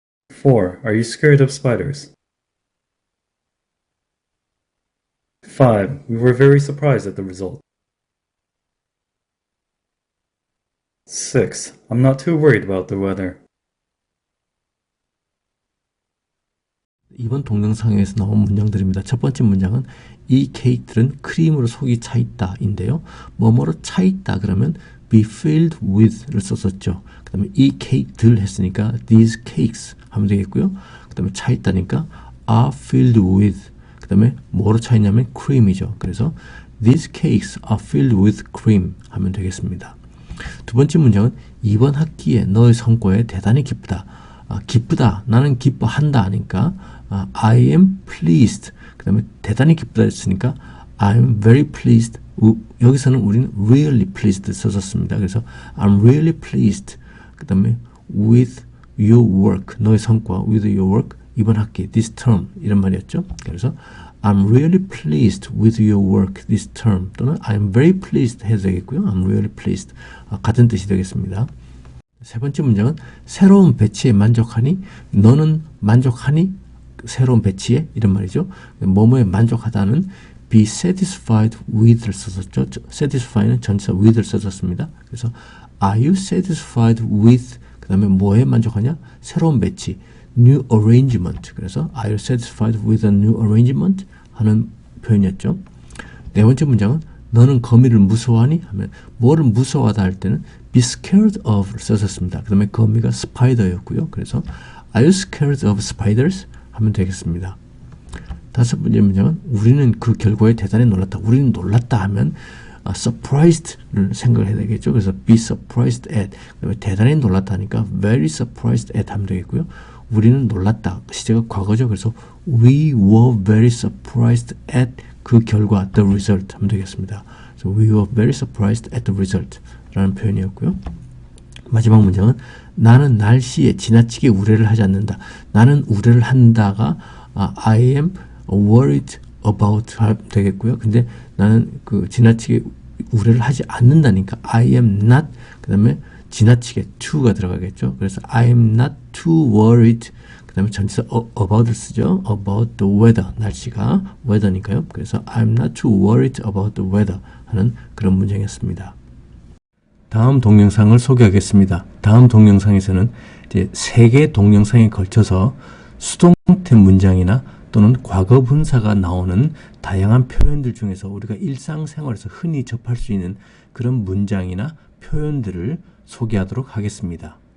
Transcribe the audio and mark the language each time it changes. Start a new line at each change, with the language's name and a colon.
English: 4. Are you scared of spiders? 5. We were very surprised at the result. 6. I'm not too worried about the weather.
Korean: 이번 동영상에서 나온 문장들입니다. 첫 번째 문장은 이 케이크들은 크림으로 속이 차 있다인데요. 뭐뭐로 차 있다 그러면
English: be filled with
Korean: 를 썼었죠. 그 다음에 이 케이크들 했으니까
English: these cakes
Korean: 하면 되겠고요. 그 다음에 차 있다니까
English: are filled with,
Korean: 그 다음에 뭐로 차 있냐면 cream이죠. 그래서
English: these cakes are filled with cream
Korean: 하면 되겠습니다. 두 번째 문장은 이번 학기에 너의 성과에 대단히 기쁘다. 기쁘다, 나는 기뻐한다 하니까
English: I am pleased,
Korean: 그 다음에 대단히 기쁘다 했으니까
English: I'm very pleased.
Korean: 여기서는 우리는
English: really pleased
Korean: 썼었습니다. 그래서
English: I'm really pleased,
Korean: 그 다음에
English: with your work,
Korean: 너의 성과, with your work, 이번 학기,
English: this term
Korean: 이런 말이었죠. 그래서
English: I'm really pleased with your work this term,
Korean: 또는
English: I'm very pleased
Korean: 해도 되겠고요.
English: I'm really pleased,
Korean: 같은 뜻이 되겠습니다. 세 번째 문장은 새로운 배치에 만족하니, 너는 만족하니 새로운 배치에, 이런 말이죠. 뭐뭐에 만족하다는
English: be satisfied with
Korean: 를 썼었죠. satisfy는 전치사 with를 썼었습니다. 그래서
English: are you satisfied with,
Korean: 그 다음에 뭐에 만족하냐, 새로운 배치,
English: new arrangement.
Korean: 그래서
English: are you satisfied with a new arrangement
Korean: 하는 표현이었죠. 네 번째 문장은 너는 거미를 무서워하니 하면 뭐를 무서워하다 할 때는
English: be scared of
Korean: 를 썼었습니다. 그 다음에 거미가 spider였고요. 그래서
English: are you scared of spiders
Korean: 하면 되겠습니다. 다섯 번째 문장은 우리는 그 결과에 대단히 놀랐다. 우리는 놀랐다 하면 surprised를 생각해야 되겠죠. 그래서
English: be surprised at,
Korean: 그다음에 대단히 놀랐다 하니까
English: very surprised at
Korean: 하면 되겠고요. 우리는 놀랐다, 시제가 과거죠. 그래서
English: we were very surprised at
Korean: 그 결과,
English: the result
Korean: 하면 되겠습니다. 그래서
English: we were very surprised at the result
Korean: 라는 표현이었고요. 마지막 문장은 나는 날씨에 지나치게 우려를 하지 않는다. 나는 우려를 한다가
English: I am worried about
Korean: 되겠고요. 근데 나는 그 지나치게 우려를 하지 않는다니까
English: I am not,
Korean: 그 다음에 지나치게 to가 들어가겠죠. 그래서
English: I am not too worried,
Korean: 그 다음에 전치사 about를 쓰죠.
English: about the weather,
Korean: 날씨가 weather니까요. 그래서
English: I'm not too worried about the weather
Korean: 하는 그런 문장이었습니다. 다음 동영상을 소개하겠습니다. 다음 동영상에서는 이제 3개 동영상에 걸쳐서 수동태 문장이나 또는 과거 분사가 나오는 다양한 표현들 중에서 우리가 일상생활에서 흔히 접할 수 있는 그런 문장이나 표현들을 소개하도록 하겠습니다.